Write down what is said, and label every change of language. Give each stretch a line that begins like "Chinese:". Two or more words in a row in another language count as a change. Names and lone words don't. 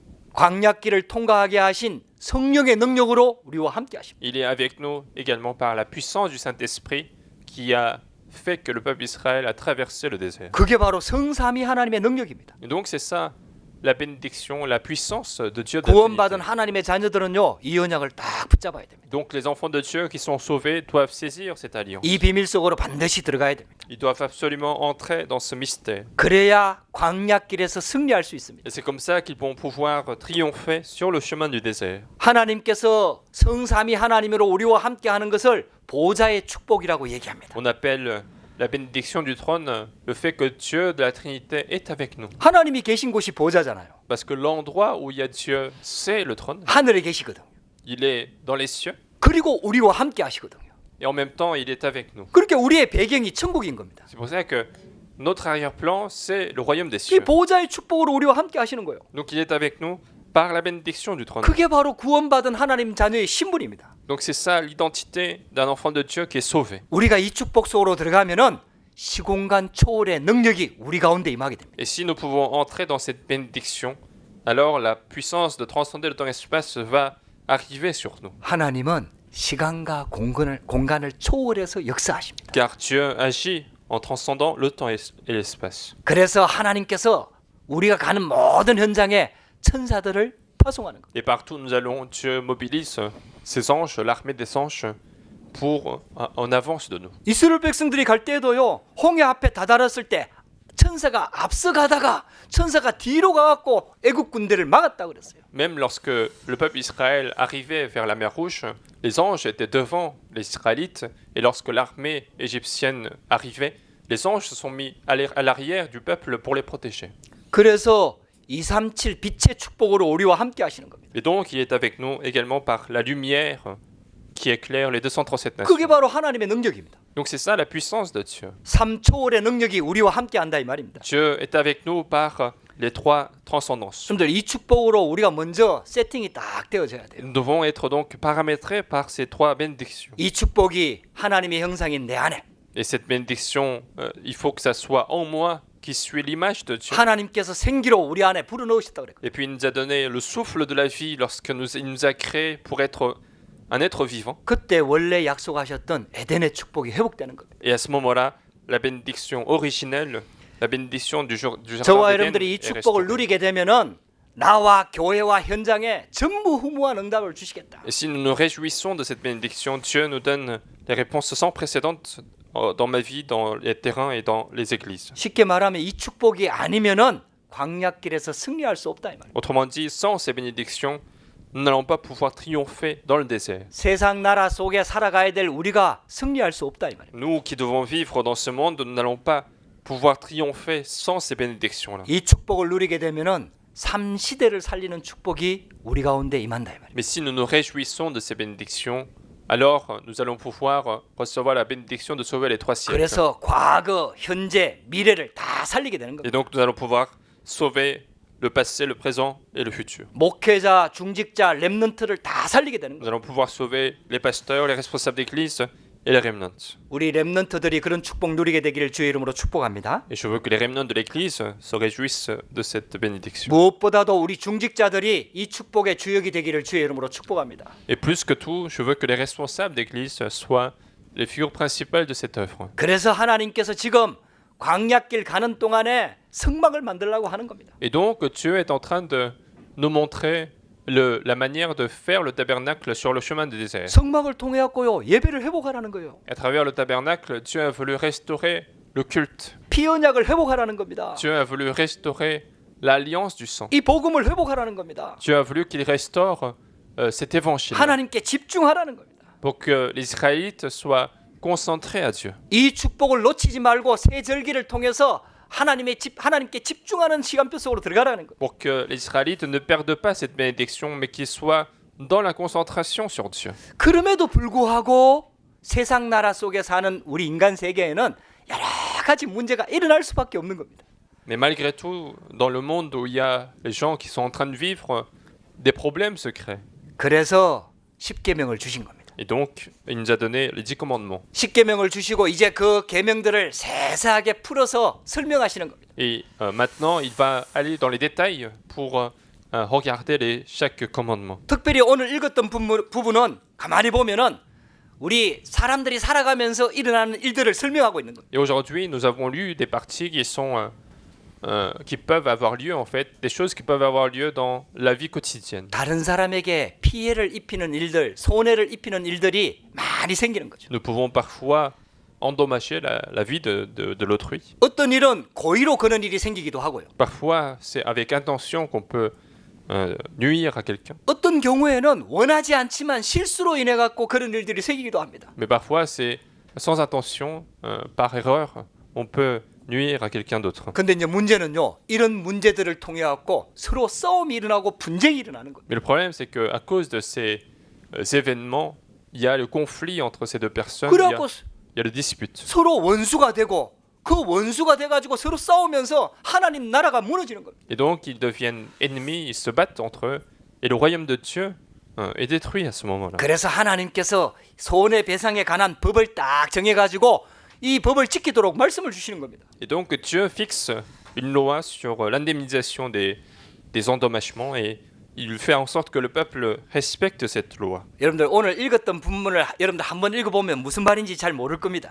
Korean: 광야길을 통과하게 하신 성령의 능력으로 우리와 함께 하십니다.
French: Il est avec nous également par la puissance du Saint-Esprit qui a fait que le peuple d'Israël a traversé le désert.
Korean: 그게 바로 성삼위 하나님의 능력입니다.
French: Et donc c'est ça la bénédiction, la puissance de Dieu. De la
Korean: 구원받은
French: Trinité.
Korean: 하나님의 자녀들은요 이 언약을 딱 붙잡아야 됩니다.
French: Donc les enfants de Dieu qui sont sauvés doivent saisir cette alliance.
Korean: 이 비밀 속으로 반드시 들어가야 됩니다.
French: Ils doivent absolument entrer dans ce mystère.
Korean: 그래야 광야길에서 승리할 수 있습니다.
French: Et c'est comme ça qu'ils vont pouvoir triompher sur le chemin du désert.
Korean: 하나님께서 성삼위 하나님으로 우리와 함께하는 것을 보좌의 축복이라고 얘기합니다.
French: On appelle la bénédiction du trône le fait que Dieu de la Trinité est avec nous.
Korean: 하나님이 계신 곳이 보좌잖아요.
French: Parce que l'endroit où il y a Dieu, c'est le trône.
Korean: 하늘에 계시거든요.
French: Il est dans les cieux
Korean: 그리고 우리와 함께 하시거든요.
French: et en même temps il est avec nous.
Korean: 그렇게 우리의 배경이 천국인 겁니다.
French: C'est pour ça que notre arrière-plan, c'est le royaume des
Korean: 이
French: cieux.
Korean: 보좌의 축복으로 우리와 함께 하시는 거예요.
French: Donc il est avec nous par la bénédiction du trône.
Korean: 그게 바로 구원받은 하나님 자녀의 신분입니다.
French: Donc c'est ça l'identité d'un enfant de Dieu qui est sauvé.
Korean: 우리가 이 축복 속으로 들어가면은 시공간 초월의 능력이 우리 가운데 임하게 됩니다.
French: Et si nous pouvons entrer dans cette bénédiction, alors la puissance de transcender le temps et l'espace va arriver sur nous.
Korean: 하나님은 시간과 공간을 초월해서 역사하십니다.
French: Car Dieu agit en transcendant le temps et l'espace.
Korean: 그래서 하나님께서 우리가 가는 모든 현장에 천사들을 파송하는 것.
French: Et partout où nous allons, Dieu mobilise ses anges, l'armée des anges, pour en avance de nous.
Korean: 이스라엘 백성들이 갈 때도요. 홍해 앞에 다다랐을 때 천사가 앞서가다가 천사가 뒤로 가갖고 애국 군대를 막았다 그랬어요.
French: Même lorsque le peuple Israël arrivait vers la mer Rouge, les anges étaient devant les Israélites, et lorsque l'armée égyptienne arrivait, les anges se sont mis à l'arrière du peuple pour les protéger.
Korean: 그래서 237 빛의 축복으로 우리와 함께 하시는 겁니다.
French: Et donc, il est avec nous également par la lumière qui éclaire les 237 nations.
Korean: 그게 바로 하나님의 능력입니다.
French: Donc c'est ça la puissance de Dieu.
Korean: 3초월의 능력이 우리와 함께 한다 이 말입니다.
French: Dieu est avec nous par les trois transcendances.
Korean: 여러분들 이 축복으로 우리가 먼저 세팅이 딱 되어져야 돼요.
French: Nous devons être donc paramétrés par ces trois bénédictions.
Korean: 이 축복이 하나님의 형상인 내 안에
French: Et cette bénédiction, il faut que ça soit en moi qui suit l'image de Dieu.
Korean: 하나님께서 생기로 우리 안에 불어넣으셨다고 그랬거든요.
French: Et puis il nous a donné le souffle de la vie lorsque il nous a créés pour être un être vivant.
Korean: 그때 원래 약속하셨던 에덴의 축복이 회복되는 겁니다.
French: Et à ce moment-là, la bénédiction originelle, la bénédiction du jardin
Korean: 저와
French: d'Éden
Korean: 여러분들이 이
French: est
Korean: 축복을
French: restaurée.
Korean: 누리게 되면은 나와 교회와 현장에 전무후무한 응답을 주시겠다.
French: Et si nous nous réjouissons de cette bénédiction, Dieu nous donne les réponses sans précédent dans ma vie, dans les terrains et dans les églises.
Korean: 쉽게 말하면 이 축복이 아니면은 광야길에서 승리할 수 없다 이 말이에요.
French: Autrement dit, sans ces bénédictions, nous n'allons pas pouvoir triompher dans le désert.
Korean: 세상 나라 속에 살아가야 될 우리가 승리할 수 없다 이 말이에요.
French: Nous qui devons vivre dans ce monde, nous n'allons pas pouvoir triompher sans ces bénédictions-là.
Korean: 이 축복을 누리게 되면은 삼 시대를 살리는 축복이 우리 가운데 임한다 이 말이에요.
French: Mais si nous nous réjouissons de ces bénédictions, alors nous allons pouvoir recevoir la bénédiction de sauver les 3 siècles.
Korean: 그래서 과거, 현재, 미래를 다 살리게 되는
French: Et
Korean: 겁니다.
French: donc nous allons pouvoir sauver le passé, le présent et le futur.
Korean: 목회자, 중직자, 렘넌트를 다 살리게 되는
French: Nous
Korean: 거예요.
French: allons pouvoir sauver les pasteurs, les responsables d'église et les remnants.
Korean: 우리 렘넌트들이 그런 축복 누리게 되기를 주의 이름으로 축복합니다.
French: Et je veux que les remnants de l'église se réjouissent de cette bénédiction.
Korean: 무엇보다도 우리 중직자들이 이 축복의 주역이 되기를 주의 이름으로 축복합니다.
French: Et plus que tout, je veux que les responsables d'église soient les figures principales de cette œuvre.
Korean: 그래서 하나님께서 지금 광야길 가는 동안에 성막을 만들려고 하는 겁니다.
French: Et donc Dieu est en train de nous montrer la manière de faire le tabernacle sur le chemin du désert.
Korean: 성막을 통해 갖고요 예배를 회복하라는 거예요.
French: À travers le tabernacle, Dieu a voulu restaurer le culte.
Korean: 피 언약을 회복하라는 겁니다.
French: Dieu a voulu restaurer l'alliance du sang.
Korean: 이 복음을 회복하라는 겁니다.
French: Dieu a voulu qu'il restaure cet évangile
Korean: 하나님께 집중하라는 겁니다.
French: pour que les Israélites soient concentrés à Dieu.
Korean: 이 축복을 놓치지 말고 새 절기를 통해서 하나님께 집중하는 시간표 속으로 들어가라는 거예요.
French: Pour que les Israélites ne perdent pas cette bénédiction, mais qu'ils soient dans la concentration sur Dieu.
Korean: 그럼에도 불구하고 세상 나라 속에 사는 우리 인간 세계에는 여러 가지 문제가 일어날 수밖에 없는 겁니다.
French: Mais malgré tout, dans le monde où il y a les gens qui sont en train de vivre, des problèmes se créent.
Korean: 그래서 십계명을 주신 겁니다.
French: Et donc, il nous a donné les 10 commandements.
Korean: 십계명을 주시고 이제 그 계명들을 세세하게 풀어서 설명하시는 겁니다.
French: Et maintenant, il va aller dans les détails pour regarder chaque commandement.
Korean: 특별히 오늘 읽었던 부분은 가만히 보면은 우리 사람들이 살아가면서 일어나는 일들을 설명하고 있는 겁니다.
French: Et aujourd'hui, nous avons lu des parties qui peuvent avoir lieu en fait, des choses qui peuvent avoir lieu dans la vie quotidienne.
Korean: 다른 사람에게 피해를 입히는 일들, 손해를 입히는 일들이 많이 생기는 거죠.
French: Nous pouvons parfois endommager la vie de l'autrui.
Korean: 어떤 일은 고의로 그런 일이 생기기도 하고요.
French: Parfois, c'est avec intention qu'on peut nuire à quelqu'un.
Korean: 어떤 경우에는 원하지 않지만 실수로 인해 갖고 그런 일들이 생기기도 합니다.
French: Mais parfois, c'est sans intention, par erreur, on peut nuire à quelqu'un d'autre.
Korean: 근데 이제 문제는요. 이런 문제들을 통해 갖고 서로 싸움이 일어나고 분쟁이 일어나는 거예요.
French: Mais le problème, c'est qu'à cause de ces événements, il y a le conflit entre ces deux personnes,
Korean: 그래갖고
French: il y a le dispute.
Korean: 서로 원수가 되고 그 원수가 돼가지고 서로 싸우면서 하나님 나라가 무너지는 겁니다.
French: Et donc, ils deviennent ennemis, ils se battent entre eux, et le royaume de Dieu est détruit à ce moment-là.
Korean: 그래서 하나님께서 손해배상에 관한 법을 딱 정해가지고 이 법을 지키도록 말씀을 주시는 겁니다.
French: Et donc, Dieu fixe une loi sur l'indemnisation des endommagements, et il fait en sorte que le peuple respecte cette loi.
Korean: 여러분들 오늘 읽었던 본문을 여러분들 한번 읽어보면 무슨 말인지 잘 모를 겁니다.